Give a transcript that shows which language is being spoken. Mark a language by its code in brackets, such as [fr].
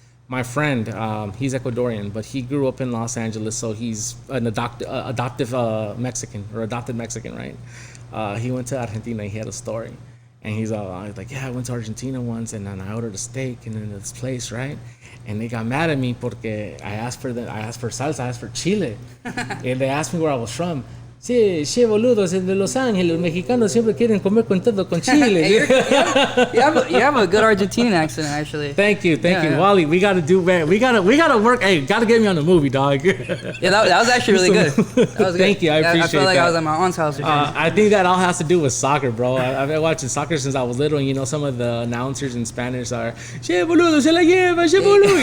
[en] My friend, he's Ecuadorian, but he grew up in Los Angeles, so he's an adopted Mexican, right? He went to Argentina. He had a story, and he's like, yeah, I went to Argentina once, and then I ordered a steak, and in this place, right? And they got mad at me porque I asked for salsa, I asked for chile, and they asked me where I was from. [es] Sí, boludo, es de Los Ángeles. Los mexicanos siempre quieren comer con todo con chile. [en] Hey, you have a good Argentinian accent, actually. Thank you, Yeah. Wally. We gotta work. Hey, gotta get me on the movie, dog. Yeah, that was actually really good. That was good. Thank you, I appreciate I felt like that. I was at my aunt's house. I think that all has to do with soccer, bro. I've been watching soccer since I was little, and you know some of the announcers in Spanish are [es] "Che boludo, se la lleva, che boludo."